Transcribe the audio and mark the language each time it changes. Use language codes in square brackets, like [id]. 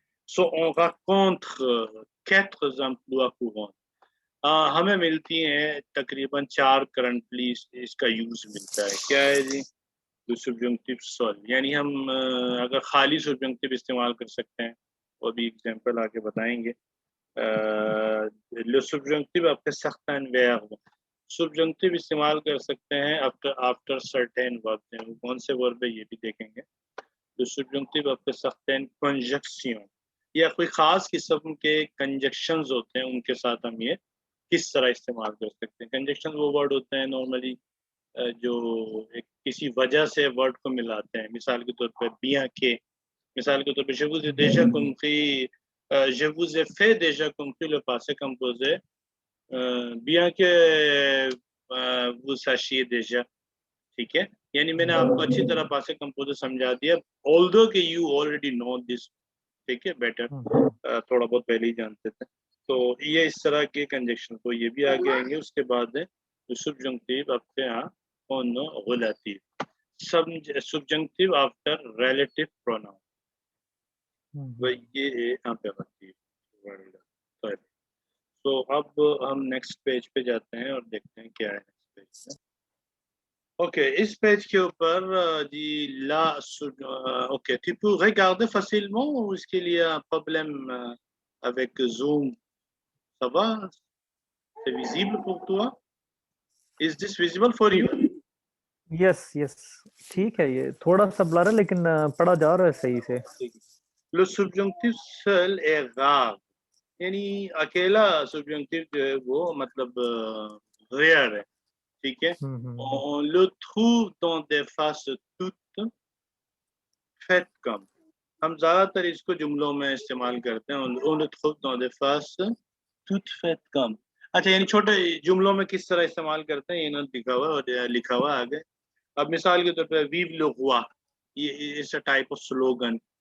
[fr] सो on rencontre 4 emplois courants. [hi] हमें मिलती हैं तकरीबन 4 करंटली इसका यूज़ मिलता है। क्या है जी? जो सब्जंक्टिव सॉल्व यानी हम अगर खाली सब्जंक्टिव इस्तेमाल कर सकते हैं, वो भी एग्जांपल आगे बताएँगे। [fr] le subjonctif après certains verbes. [hi] Subjunctive इस्तेमाल कर सकते हैं आफ्टर आफ्टर सर्टेन वर्ब हैं। वो कौन से वर्ब है ये भी देखेंगे। तो सब्जंक्टिव आफ्टर सर्टेन कंजक्शन या कोई खास किस्म के कंजक्शंस होते हैं, उनके साथ हम ये किस तरह इस्तेमाल कर सकते हैं। कंजक्शन वो वर्ड होते हैं नॉर्मली जो एक किसी वजह से वर्ड को मिलाते हैं। मिसाल के तौर पर [fr] bien que, मिसाल के तौर पर je vous ai déjà compris, je vous ai fait déjà compris le passé composé, bien que vous sachiez déjà, ठीक है। [hi] यानी मैंने आपको अच्छी तरह पासे कंपोजर समझा दिया, ऑल्दो कि [en] you already know this, [hi] ठीक है, बेटर, थोड़ा बहुत पहले ही जानते थे। तो ये इस तरह के कंजक्शन तो ये भी आगे आएंगे। उसके बाद है सब्जंक्टिव आपके यहाँ on relative, subjunctive after relative pronoun, ये इम्पेरेटिव वर्ड। तो अब हम नेक्स्ट पेज पे जाते हैं और देखते हैं क्या है नेक्स्ट पेज पे। ओके, इस पेज के ऊपर जी ला okay, [fr] tu peux regarder facilement ou est-ce qu'il y a un problème avec Zoom? Ça va? C'est visible pour toi? [en] Is this visible for you? [hi] Yes yes ठीक है, ये थोड़ा सा blur है लेकिन पढ़ा जा रहा है सही से। [fr] Le subjonctif seul est rare, [hi] यानी अकेला subjonctif जो है वो मतलब रेयर है, ठीक है। [fr] On le trouve dans des phases toutes faites comme, [hi] हम ज्यादातर इसको जुमलों में इस्तेमाल करते हैं। [fr] on le trouve dans des phases toutes faites comme, [hi] अच्छा यानी छोटे जुमलों में किस तरह इस्तेमाल करते हैं ये ना लिखा हुआ और लिखा हुआ आगे। अब मिसाल के तौर पे [fr] vive le roi, [hi] ये [en] It's a type of slogan.